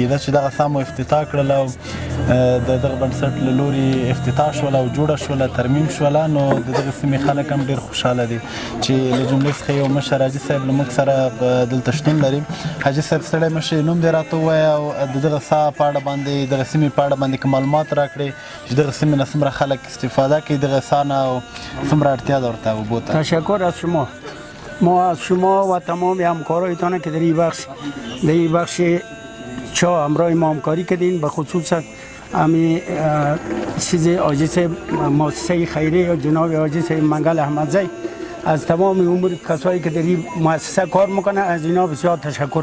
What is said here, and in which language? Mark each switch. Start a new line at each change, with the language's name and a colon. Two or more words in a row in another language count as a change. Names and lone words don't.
Pashto: دا چې دغه سا مو افتتاح کړله او د دغه بنسټ له لوري افتتاح شوله او جوړه شوله ترمیم شوله، نو د دغه سیمې خلک هم ډېر خوشحاله دي چې له جملې څخه یو مشر حاجي صاحب له موږ سره دلته شتون لري. حاجي صاحب ستړی مه شئ، نوم دې راته ووایه او د دغه سا په اړه باندې دغه سیمې په اړه باندې که معلومات راکړئ چې دغه سیمې نه څومره خلک استفاده کوي دغه سا نه او څومره اړتیا ده ورته اوبو ته.
Persian: تشکر از شما. ما از شما و تمام همکارایتان که در این بخش چا همراه ما همکاری کردین، به خصوص همین چیز آجیس مؤسسه خیریه جناب آجیس منگل احمدزی، از تمام امور کسایی که در این مؤسسه کار میکنه از اینا بسیار تشکر.